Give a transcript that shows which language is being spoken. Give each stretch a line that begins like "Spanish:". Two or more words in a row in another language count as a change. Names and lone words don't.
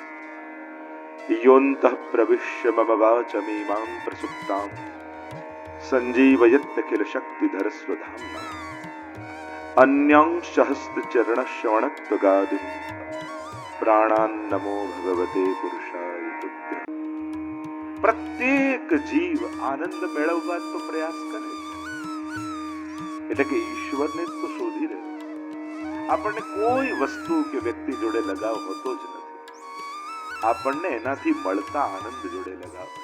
Sanskrit: योऽन्तः प्रविश्य मम वाचमीमां प्रसुप्तां सञ्जीवयत्य किल शक्तिधर स्वधाम्ना। अन्यांश हस्तचरणश्रवणत्वगादिं प्राणान्नमो भगवते पुरुषाय तुभ्यं।
Gujarati: પ્રત્યેક જીવ આનંદ મેળવવા તો પ્રયાસ કરે છે, એટલે કે ઈશ્વરને તો શોધી રહ્યો. આપણને કોઈ વસ્તુ કે વ્યક્તિ જોડે લગાવ હોતો જ નથી. આપણને એનાથી મળતા આનંદ જોડે લગાવ હોય.